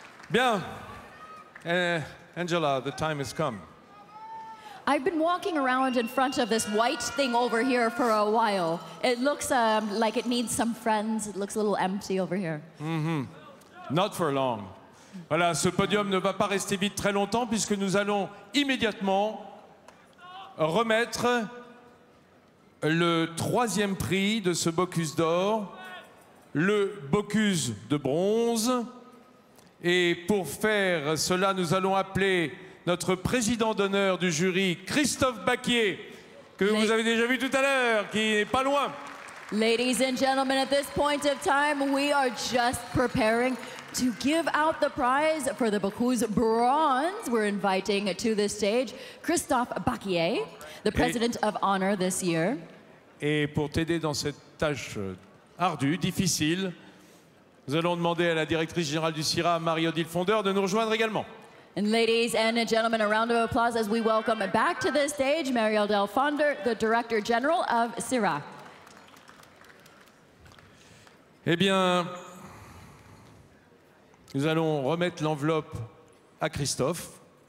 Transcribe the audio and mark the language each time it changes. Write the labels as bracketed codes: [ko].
[fr] Bien. [en] Angela, the time has come. I've been walking around in front of this white thing over here for a while. It looks like it needs some friends. It looks a little empty over here. Not for long. [fr] Voilà, ce podium ne va pas rester vide très longtemps puisque nous allons immédiatement remettre le troisième prix de ce Bocuse d'or, le Bocuse de bronze. Et pour faire cela, nous allons appeler notre président d'honneur du jury, Christophe Baquier, que vous avez déjà vu tout à l'heure, qui n'est pas loin. [en] Ladies and gentlemen, at this point of time, we are just preparing to give out the prize for the Bocuse bronze. We're inviting to the stage Christophe Baquier, the president of honor this year. [fr] Et pour t'aider dans cette tâche ardue, difficile, nous allons demander à la directrice générale du CIRA, Marie-Odile Fondeur, de nous rejoindre également. [en] And ladies and gentlemen, a round of applause as we welcome back to the stage Marie-Odile Fondeur, the Director General of CIRA. [fr] Eh bien, nous allons remettre l'enveloppe à Christophe.